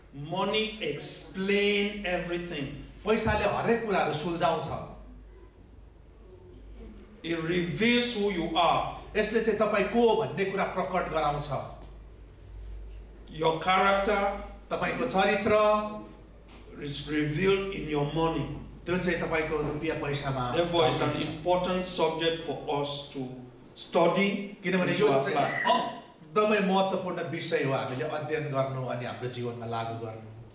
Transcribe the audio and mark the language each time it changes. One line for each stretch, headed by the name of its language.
English: Money explain everything.
Nepali: पैसाले हरेक कुराहरू सुल्झाउँछ।
English: It reveals who you are.
Nepali: यसले चाहिँ तपाईँ को हो भन्ने कुरा प्रकट गराउँछ.
English: Your character
Nepali: तपाईको चरित्र
English: is revealed in your money.
Nepali: त्यो चाहिँ तपाईको रुपैयाँ पैसामा.
English: Therefore, it's an important subject for us to study
Nepali: किनभने
English: and
Nepali: यो
English: to
Nepali: चाहिँ
English: apply.
Nepali: एकदमै महत्त्वपूर्ण विषय हो हामीले अध्ययन गर्नु अनि हाम्रो जीवनमा लागू गर्नु.